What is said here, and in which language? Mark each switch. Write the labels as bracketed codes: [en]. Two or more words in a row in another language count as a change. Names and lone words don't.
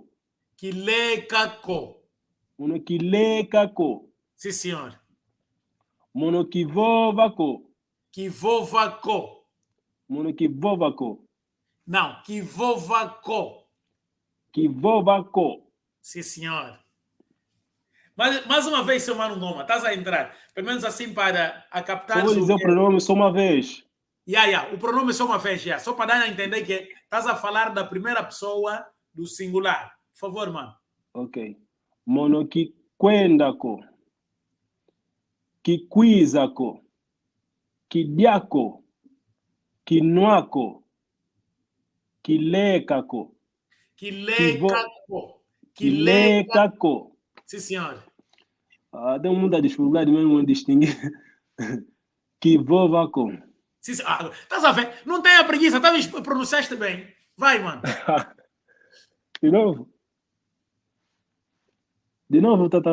[kg] Kilecaco. Monokilekako. [pt] Sim, senhor. [kg] Monokivovako. Kivovaco. Monokivovako. [pt] Não, kivovaco. [kg] Kivovako. [pt] Sim, senhor. Mas, mais uma vez, seu Mano Ngoma, estás a entrar. Pelo menos assim para a captar... Só vou dizer o pronome só uma vez. O pronome só uma vez, só para dar a entender que estás a falar da primeira pessoa do singular. Por favor, mano. [kg] Ok. Monokikwendako. Kikwizako. Kidiako. Kinuako. Kilekako. Kilecaco. Kilekako. [pt] Sim, senhor. Tem muita dificuldade mesmo em distinguir. [kg] Kivovako. [pt] Sim, senhor. Estás a ver? Não tenha preguiça, pronunciaste bem. Vai, mano. De novo? De novo, Tata?